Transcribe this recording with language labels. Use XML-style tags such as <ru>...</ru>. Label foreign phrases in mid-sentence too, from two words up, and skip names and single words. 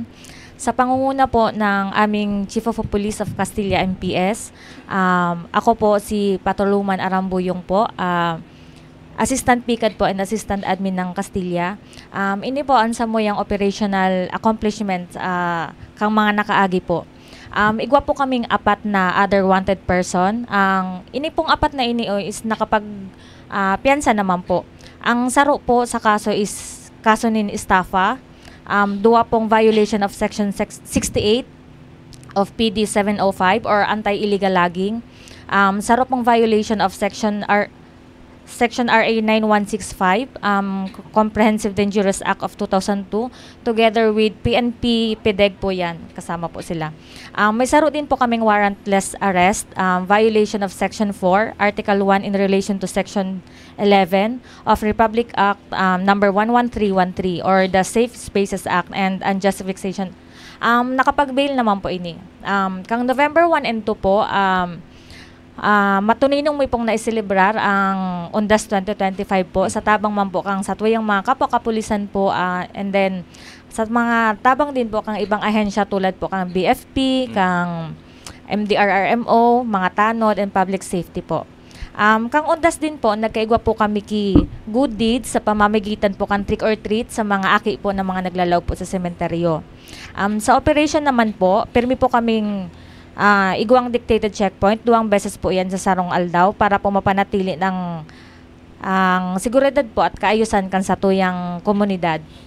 <tl>Sa pangunguna po ng aming Chief of Police of Castilla MPS, ako po si Patuluman Arambuyong po, Assistant PICAD po and Assistant Admin ng Castilla.</tl> <bik>Ini po ang samoyang operational accomplishments kang mga nakaagi po. Igwa po kaming 4 na</bik> <en>other wanted person.</en> <bik>Ini pong 4 na ini is nakapag piyansa naman po. Ang saro po sa kaso is kaso nin estafa. 2 pong</bik> <en>violation of Section 68 of PD 705 or anti-illegal logging.</en> <bik>Saro pong</bik> <en>violation of Section RA 9165, Comprehensive Dangerous Act of 2002, together with PNP,</en> <tl>PDEG po yan, kasama po sila.</tl> <bik>May saro din po kaming</bik> <en>warrantless arrest, violation of Section 4, Article 1 in relation to Section 11 of Republic Act number 11313 or the Safe Spaces Act and Unjust Vexation.</en> <bik>Nakapag-bail naman po ini. Kang November 1 and 2 po, matuninong may pong naiselebrar ang Undas 2025 po sa tabang man po kang sa tuyang mga kapwa-kapulisan po and then sa mga tabang din po kang ibang ahensya tulad po kang BFP, kang MDRRMO, mga tanod and</bik> <en>public safety</en> <bik>po. Kang Undas din po, nagkaigwa po kami ki</bik> <en>good deeds</en> <bik>sa pamamagitan po kang</bik> <en>trick or treat</en> <bik>sa mga aki po ng mga naglalaw po sa sementeryo. Sa operation naman po, permi po kaming igwang</bik> <en>dictated checkpoint,</en> <bik>2 beses po yan sa Sarong Aldaw</bik> <tl>para po mapanatili ng seguridad po at kaayusan</tl> <bik>kan sa tuyang komunidad.</bik>